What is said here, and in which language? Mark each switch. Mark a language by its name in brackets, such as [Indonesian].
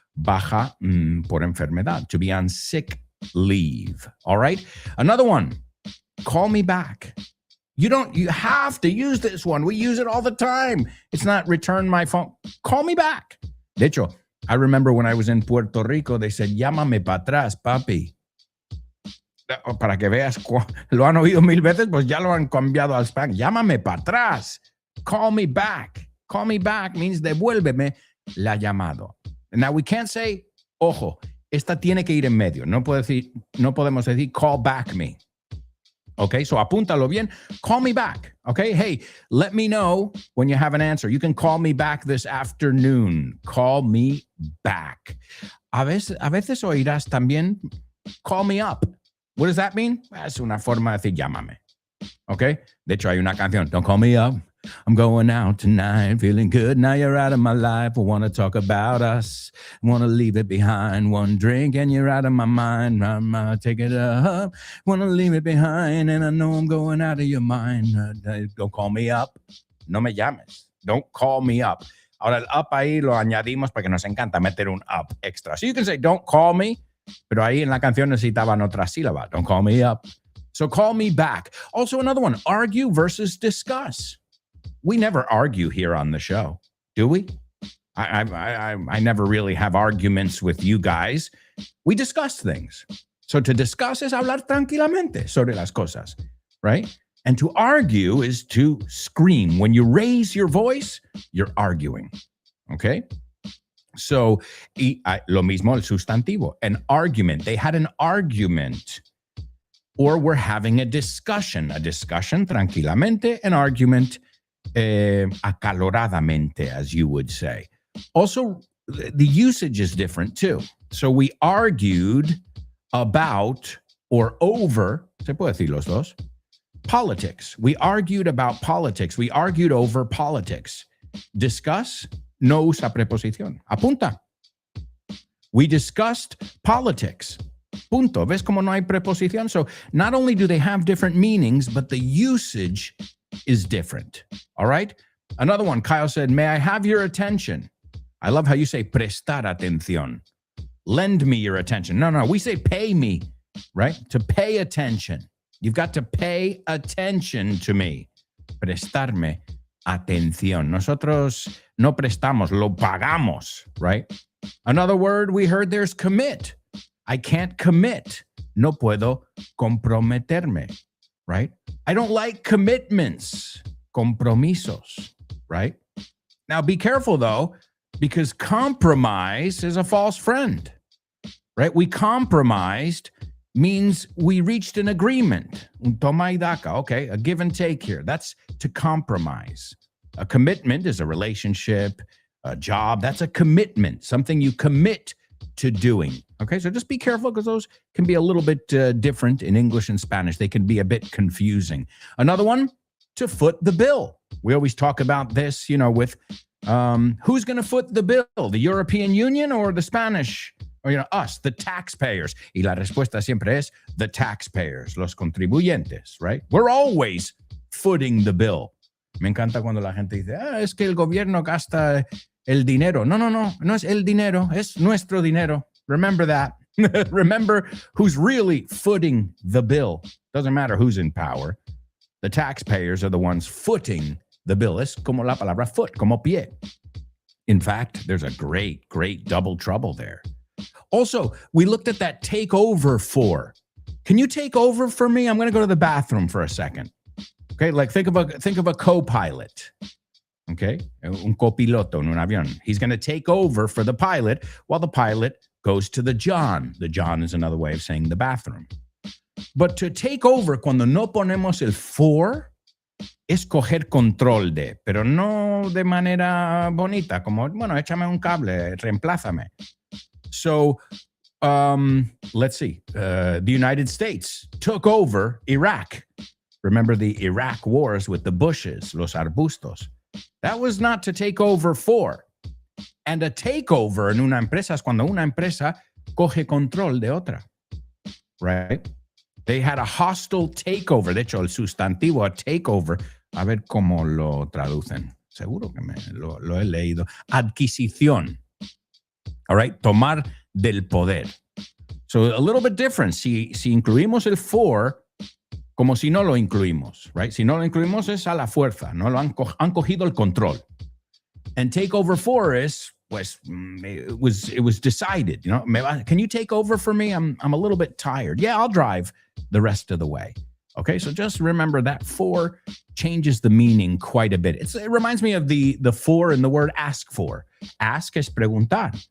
[Spanish] Baja por enfermedad, [English] to be on sick leave. All right. Another one. Call me back. You have to use this one. We use it all the time. It's not return my phone. Call me back. [Spanish] De hecho, [English] I remember when I was in Puerto Rico, they said, [Spanish] llámame para atrás, papi. Para que veas, lo han oído mil veces, pues ya lo han cambiado al Spanish. Llámame para atrás. [English] Call me back. Call me back means [Spanish] devuélveme la llamado. [English] Now we can't say, [Spanish] ojo, esta tiene que ir en medio. No podemos decir [English] call back me. Okay, so [Spanish] apúntalo bien. [English] Call me back. Okay, hey, let me know when you have an answer. You can call me back this afternoon. Call me back. [Spanish] A veces oirás también [English] call me up. What does that mean? [Spanish] Es una forma de decir llámame. Okay, de hecho hay una canción. [English] Don't call me up. I'm going out tonight, feeling good. Now you're out of my life. I want to talk about us. I want to leave it behind. One drink and you're out of my mind. Take it up. Want to leave it behind. And I know I'm going out of your mind. Don't call me up. [Spanish] No me llames. [English] Don't call me up. [Spanish] Ahora el up ahí lo añadimos porque nos encanta meter un up extra. [English] So you can say don't call me, [Spanish] pero ahí en la canción necesitaban otra sílaba. [English] Don't call me up. So call me back. Also another one, argue versus discuss. We never argue here on the show, do we? I never really have arguments with you guys. We discuss things. So to discuss is [Spanish] hablar tranquilamente sobre las cosas, [English] right? And to argue is to scream. When you raise your voice, you're arguing, okay? [Spanish] So, lo mismo el sustantivo, [English] an argument. They had an argument. Or we're having a discussion [Spanish] tranquilamente, [English] an argument [Spanish] acaloradamente, [English] as you would say. Also, the usage is different too. So we argued about or over, [Spanish] se puede decir los dos, [English] politics. We argued about politics. We argued over politics. [Spanish] Discuss, no usa preposición. Apunta. [English] We discussed politics. [Spanish] Punto. ¿Ves cómo no hay preposición? [English] So not only do they have different meanings, but the usage is different. All right? Another one, Kyle said, may I have your attention? I love how you say [Spanish] prestar atención. [English] Lend me your attention. No, we say pay me, right? To pay attention. You've got to pay attention to me. [Spanish] Prestarme atención. Nosotros no prestamos, lo pagamos, right? [English] Another word we heard there's commit. I can't commit. [Spanish] No puedo comprometerme, right? [English] I don't like commitments, [Spanish] compromisos, [English] right? Now be careful though, because compromise is a false friend, right? We compromised means we reached an agreement. [Spanish] Un toma y daca, [English] okay, a give and take here. That's to compromise. A commitment is a relationship, a job. That's a commitment, something you commit to doing. Okay, so just be careful because those can be a little bit different in English and Spanish. They can be a bit confusing. Another one, to foot the bill. We always talk about this, with who's going to foot the bill, the European Union or the Spanish, or us, the taxpayers. [Spanish] Y la respuesta siempre es [English] the taxpayers, [Spanish] los contribuyentes, right? [English] We're always footing the bill. [Spanish] Me encanta cuando la gente dice, es que el gobierno gasta el dinero. No es el dinero, es nuestro dinero. [English] Remember that. Remember who's really footing the bill. Doesn't matter who's in power. The taxpayers are the ones footing the bill. [Spanish] Es como la palabra foot, como pie. [English] In fact, there's a great double trouble there. Also, we looked at that take over for. Can you take over for me? I'm going to go to the bathroom for a second. Okay, like think of a co-pilot. [Spanish] Okay, un copiloto en un avión. [English] He's going to take over for the pilot while the pilot goes to the John. The John is another way of saying the bathroom. [Spanish] But to take over, cuando no ponemos el for, es coger control de, pero no de manera bonita, como, bueno, échame un cable, reemplázame. [English] So, let's see. The United States took over Iraq. Remember the Iraq wars with the bushes, [Spanish] los arbustos. [English] That was not to take over for. [Spanish] And a takeover en una empresa es cuando una empresa coge control de otra. Right? [English] They had a hostile takeover. [Spanish] De hecho, el sustantivo, a takeover, a ver cómo lo traducen. Seguro que lo he leído. Adquisición. [English] All right, [Spanish] tomar del poder. [English] So a little bit different. [Spanish] Si incluimos el for, como si no lo incluimos, right? Si no lo incluimos es a la fuerza, no lo han cogido el control. [English] And take over for is, pues, it was decided, you know, can you take over for me? I'm a little bit tired. Yeah, I'll drive the rest of the way. Okay, so just remember that for changes the meaning quite a bit. It reminds me of the for in the word ask for. Ask [Spanish] es preguntar.